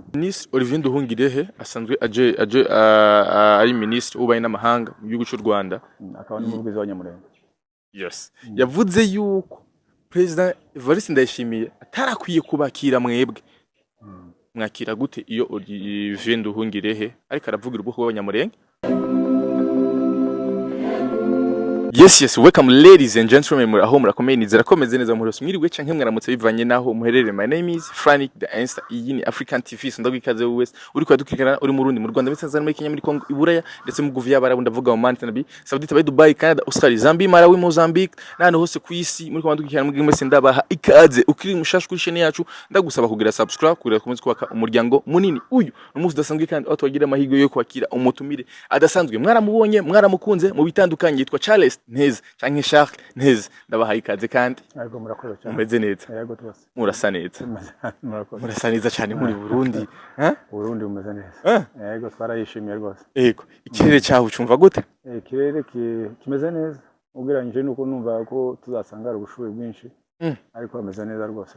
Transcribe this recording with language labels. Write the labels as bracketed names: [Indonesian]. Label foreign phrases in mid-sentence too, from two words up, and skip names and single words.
[Rundi] Ministre Olivier Nduhungirehe asanzwe ari ministre ubaye n'amahanga mu gihugu cy'u Rwanda, akaba n'umuvugizi w'Abanyamulenge. Yes. Yavuze yuko President Evariste Ndayishimiye atarakwiye kubakira mwebwe. Mwakira gute iyo Olivier Nduhungirehe ariko aravugira ubwoko bw'Abanyamulenge? [English] Yes, welcome ladies and gentlemen, [Rundi] muri aho murakomeye nizera komeze neza muri mwiriwe canke mwaramutse bivanye naho muherere. [English] My name is Frank the Insta, [Rundi] iyi ni African TV, ndagwikaze wese uri kwadukirana uri mu Burundi, mu Rwanda, Tanzania, muri Kenya, muri Kongo, Iburaya ndetse mu Guvia Barabu, ndavuga mu Mali, Nabi, Saudi Arabia, Dubai, Canada, Australia, Zambia, Malawi, Mozambique n'ahantu hose ku isi muri kwadukirana muri mwese ndabaha ikaze. Ukiri mushashu kuri channel yacu ndagusaba kugira subscribe, kugira komeza kubaka umuryango munini. Uyu umunsi udasanzwe kandi atwagira amahigo yo kwakira umutumire adasanzwe. Mwaramubonye, mwaramukunze mu bitandukanye, yitwa Charles Nteze canke Charles Nteze, ndabahaye ikaze kandi yego murakoze cyane. Mumeze neza? Yego twese Murasa neza. murakoze. Murasa neza cyane muri Burundi. Burundi umeze neza. Yego twarayishimiye rwose. Yego, ikirere cyaho cyumva gute? Ikirere kimeze neza, ugereranyije nuko numva ko tuzasanga ari ubushuhe bwinshi, ariko ameze neza rwose.